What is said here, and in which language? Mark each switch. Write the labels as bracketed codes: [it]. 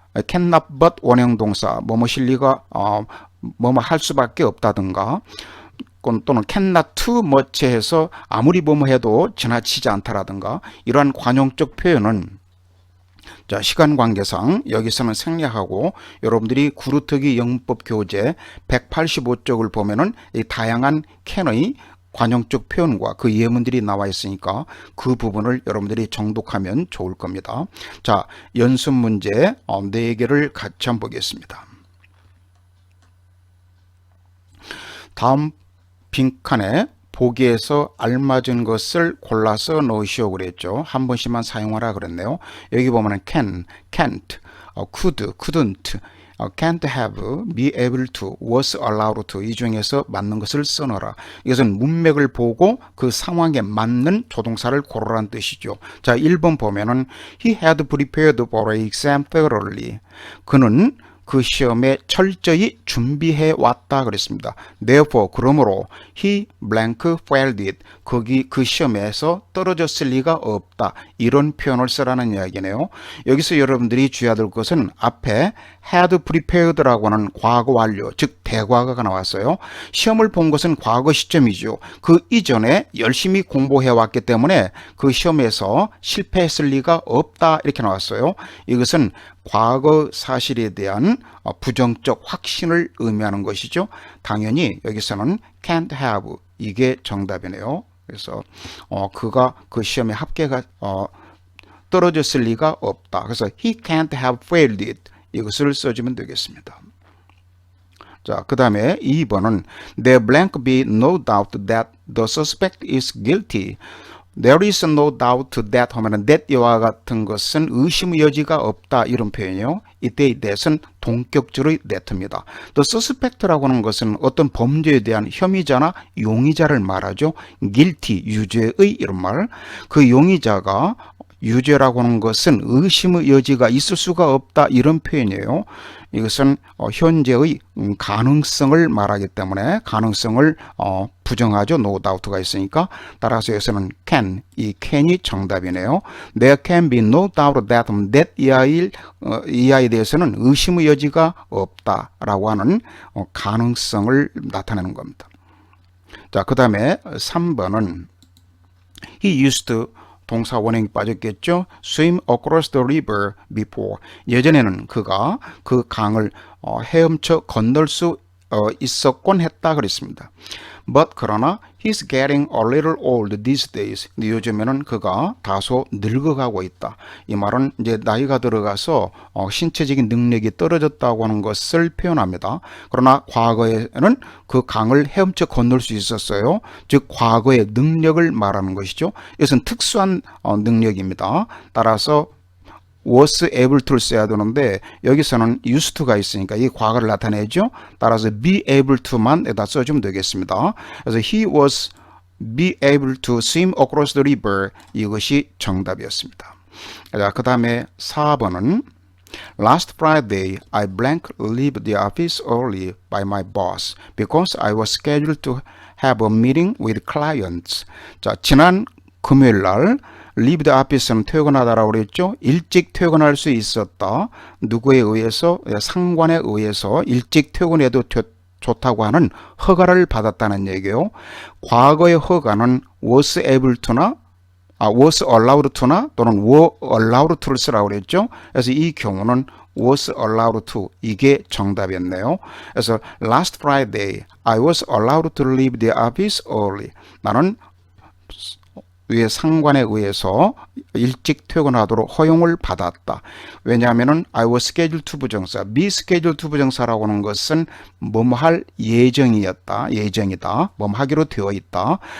[en] cannot but [ko] 원형 동사, 뭐뭐일 리가 뭐뭐 할 수밖에 없다든가, 또는 [en] cannot too much [ko] 해서 아무리 뭐뭐 해도 지나치지 않다라든가, 이러한 관용적 표현은 자, 시간 관계상 여기서는 생략하고 여러분들이 구루터기 영문법 교재 185쪽을 보면은 이 다양한 can의 관용적 표현과 그 예문들이 나와 있으니까 그 부분을 여러분들이 정독하면 좋을 겁니다. 자, 연습 문제 4개를 같이 한번 보겠습니다. 다음 빈칸에 보기에서 알맞은 것을 골라서 넣으시오 그랬죠. 한 번씩만 사용하라 그랬네요. 여기 보면은 [en] can, can't, could, couldn't, can't have, be able to, was allowed to, [ko] 이 중에서 맞는 것을 써넣어라. 이것은 문맥을 보고 그 상황에 맞는 조동사를 고르라는 뜻이죠. [en] 자, 1번 보면은 he had prepared for an exam thoroughly. [ko] 그는 그 시험에 철저히 준비해 왔다 그랬습니다. [en] Therefore, [ko] 그러므로 [en] he blank failed it. [ko] 거기 그 시험에서 떨어졌을 리가 없다. 이런 표현을 쓰라는 이야기네요. 여기서 여러분들이 주의해야 될 것은 앞에 had prepared라고 하는 과거 완료, 즉 대과거가 나왔어요. 시험을 본 것은 과거 시점이죠. 그 이전에 열심히 공부해 왔기 때문에 그 시험에서 실패했을 리가 없다 이렇게 나왔어요. 이것은 과거 사실에 대한 부정적 확신을 의미하는 것이죠. 당연히 여기서는 can't have 이게 정답이네요. 그래서 그가 그 시험에 합격가 떨어졌을 리가 없다. 그래서 [en] he can't have failed it [ko] 이것을 써주면 되겠습니다. 자, 그 다음에 2번은 [en] There blank be no doubt that the suspect is guilty. There is no doubt that [ko] 하면은 that 이와 같은 것은 의심의 여지가 없다 이런 표현이요. 이때의 that은 동격절의 that입니다. The suspect라고 하는 것은 어떤 범죄에 대한 혐의자나 용의자를 말하죠. guilty 유죄의 이런 말. 그 용의자가 유죄라고 하는 것은 의심의 여지가 있을 수가 없다 이런 표현이에요. 이것은 현재의 가능성을 말하기 때문에 가능성을 부정하죠. No doubt가 있으니까. 따라서 여기서는 can, 이 can이 정답이네요. [en] There can be no doubt that [ko] 이하에 대해서는 의심의 여지가 없다라고 하는 가능성을 나타내는 겁니다. 자, 그 다음에 3번은 [en] He used to [ko] 동사 원형이 빠졌겠죠. [en] Swim across the river before. [ko] 예전에는 그가 그 강을 헤엄쳐 건널 수 있었곤 했다 그랬습니다. [en] But [ko] 그러나 [en] he's getting a little old these days. [ko] 요즘에는 그가 다소 늙어가고 있다. 이 말은 이제 나이가 들어가서 신체적인 능력이 떨어졌다고 하는 것을 표현합니다. 그러나 과거에는 그 강을 헤엄쳐 건널 수 있었어요. 즉 과거의 능력을 말하는 것이죠. 이것은 특수한 능력입니다. 따라서 was able to를 써야 되는데 여기서는 used to가 있으니까 이 과거를 나타내죠. 따라서 be able to만 에다 써주면 되겠습니다. 그래서 [en] he was be able to swim across the river [ko] 이것이 정답이었습니다. 자, 그 다음에 4번은 [en] Last Friday, I blank leave the office early by my boss because I was scheduled to have a meeting with clients. [ko] 자, 지난 금요일 날 [en] leave the office [ko] 는 퇴근하다라고 그랬죠. 일찍 퇴근할 수 있었다. 누구에 의해서? 상관에 의해서 일찍 퇴근해도 좋다고 하는 허가를 받았다는 얘기예요. 과거의 허가는 was able to나 was allowed to나 또는 were allowed to를 쓰라고 그랬죠. 그래서 이 경우는 was allowed to 이게 정답이었네요. 그래서 [en] last Friday I was allowed to leave the office early. [ko] 나는 위에 상관에 의해서 일찍 퇴근하도록 허용을 받았다. 왜냐하면은 [en] I was scheduled to [ko] 부정사, [en] be scheduled to [ko] 부정사라고 하는 것은 뭐뭐 할 예정이었다, 예정이다, 뭐뭐 하기로 되어 있다.